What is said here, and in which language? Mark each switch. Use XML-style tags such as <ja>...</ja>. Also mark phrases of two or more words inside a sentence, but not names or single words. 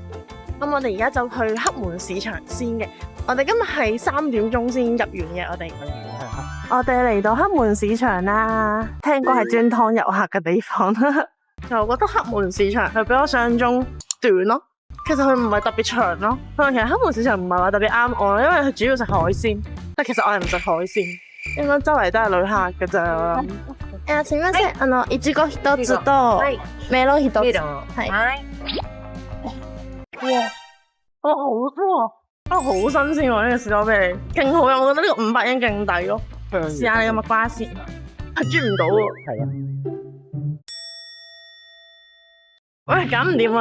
<yue>咁我哋而家就去黑門市場先嘅。我哋今日係3點鐘先入園嘅，我哋嚟到黑門市場啦，聽講係專劏遊客嘅地方。就我覺得黑門市場係比我想象中短咯，其實佢唔係特別長咯。其實黑門市場唔係話特別啱我，因為佢主要食海鮮，但其實我係唔食海鮮，應該周圍都係旅客㗎咋。</yue> <ja>すみません、いちご1つとメロン1つ。</ja> <yue>係。哇，好多好新鮮喎！呢個士多啤梨，勁好飲，我覺得呢個500円勁抵咯。試下你個蜜瓜先，係啜唔到喎。係啊。喂，搞唔掂啊！</yue>